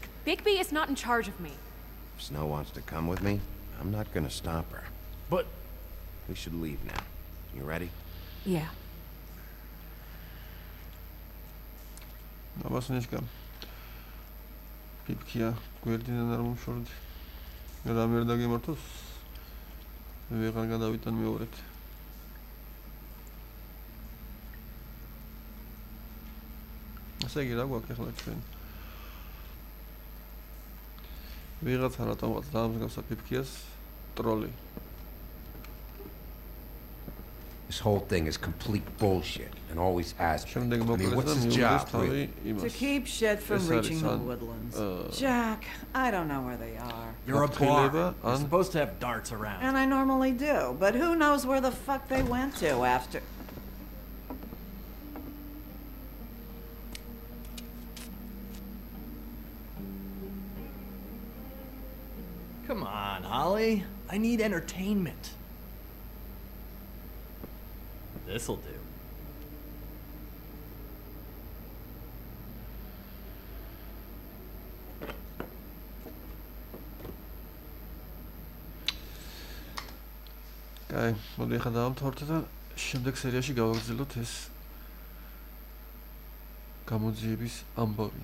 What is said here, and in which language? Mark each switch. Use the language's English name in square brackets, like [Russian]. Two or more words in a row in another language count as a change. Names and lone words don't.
[English] Bigby is not in charge of me. If Snow wants to come with me, I'm not gonna stop her. But... We should leave now. You ready? Yeah. Abasınışka. [Georgian] Pipkiya, გვერდიდან არ მომშორდი. რამე არ დაგემართოს? ვეღარ გადავიტან მეორედ. ასე იგი რა გვაქვს ახლა ჩვენ? ვიღაცა რატომღაც დაამსგავსა პიპკიას ტროლი. [English] This whole thing is complete bullshit and always has been. [Georgian] შემდეგ [English] I mean, what's [Georgian] მოკლეს და [English] his job? [Georgian] თავი [English] Really? [Georgian] იმას. [English] To keep shit from [Georgian] ეს [English] reaching [Georgian] არის [English] the [Georgian] ან, [English] woodlands. Jack, I don't know where they are. You're a [Georgian] გაფრთხილება, [English] bar. You're [Georgian] ან [English] supposed to have darts around. And I normally do, but who knows where the fuck they went to after... Come on, Holly. I need entertainment. This'll do. [Georgian] კაი, მოდი ახლა დავამთავროთ და შემდეგ სერიაში გავაგრძელოთ ეს გამოძიების ამბავი.